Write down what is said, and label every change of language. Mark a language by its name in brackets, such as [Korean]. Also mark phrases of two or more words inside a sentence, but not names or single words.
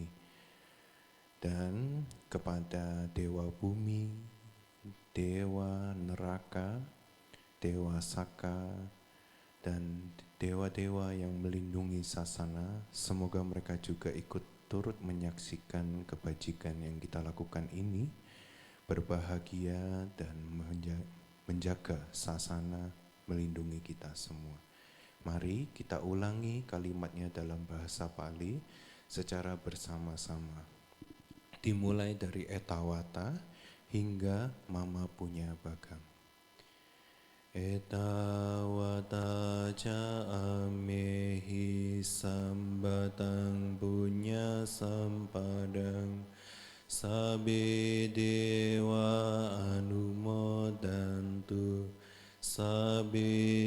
[Indonesian] Dan kepada dewa bumi, dewa neraka, dewa saka, dan dewa-dewa yang melindungi sasana, semoga mereka juga ikut turut menyaksikan kebajikan yang kita lakukan ini, berbahagia dan menjaga sasana, melindungi kita semua. Mari kita ulangi kalimatnya dalam bahasa Pali secara bersama-sama. Dimulai dari etawata hingga [Pali] mama punya bagam. Etawata ca amehi sambatang punya sampadang sabe dewa anumodantu, sabe